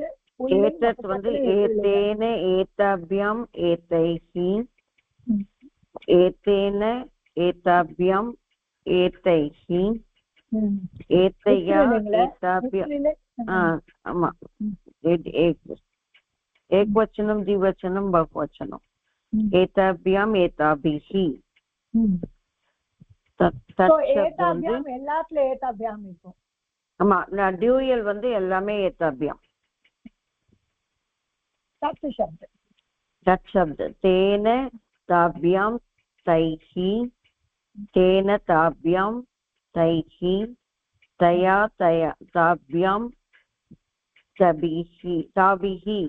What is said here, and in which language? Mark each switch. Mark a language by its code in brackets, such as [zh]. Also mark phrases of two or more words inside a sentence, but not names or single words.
[sa] एतत् வந்து एतेन एताभ्याम् एतैः एतेन एताभ्याम् एतैः एतया एताभ्याम् आमा एकवचनं द्विवचनं बहुवचनं एताभ्याम् एताभिः [ta] एताभ्याम् எல்லாத்துல ஏதாபியாம் இருக்கும் ஆமா நான் டியூயல் வந்து எல்லாமே ஏதாபியாம் [sa] तत् शब्द तेन ताभ्यां तैः तेन ताभ्यां तैः तया तया ताभ्यां ताभिः